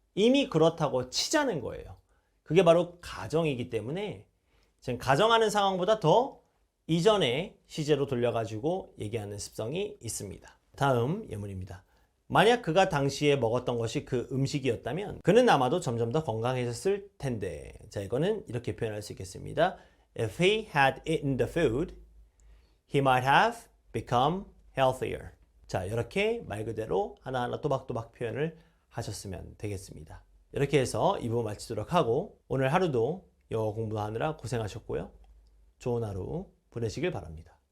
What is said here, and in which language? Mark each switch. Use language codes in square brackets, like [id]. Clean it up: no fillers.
[ko] 이미 그렇다고 치자는 거예요. 그게 바로 가정이기 때문에 지금 가정하는 상황보다 더 이전에 시제로 돌려가지고 얘기하는 습성이 있습니다. 다음 예문입니다. 만약 그가 당시에 먹었던 것이 그 음식이었다면 그는 아마도 점점 더 건강해졌을 텐데. 자, 이거는 이렇게 표현할 수 있겠습니다. [en] If he had eaten the food, he might have become healthier. [ko] 자, 이렇게 말 그대로 하나하나 또박또박 표현을 하셨으면 되겠습니다. 이렇게 해서 이 부분 마치도록 하고 오늘 하루도 영어 공부하느라 고생하셨고요. 좋은 하루 보내시길 바랍니다.